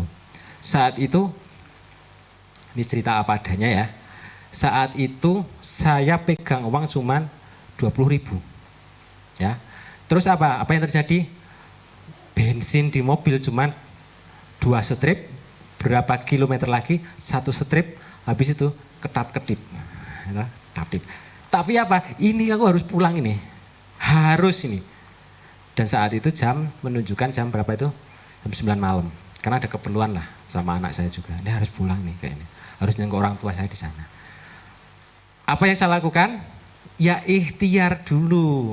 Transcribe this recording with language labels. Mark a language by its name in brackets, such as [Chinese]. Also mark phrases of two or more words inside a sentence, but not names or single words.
[Indonesian] Saat itu, ini cerita apa adanya ya. Saat itu saya pegang uang cuman 20.000. Ya. Terus apa? Apa yang terjadi? Bensin di mobil cuman 2 strip, berapa kilometer lagi 1 strip, habis itu ketap-ketip. Ketap-ketip. Tapi apa? Ini aku harus pulang ini. Harus ini. Dan saat itu menunjukkan jam berapa itu? Jam 9 malam. Karena ada keperluan lah sama anak saya juga. Ini harus pulang nih kayaknya. Harus nengok orang tua saya di sana. Apa yang saya lakukan? Ya ikhtiar dulu.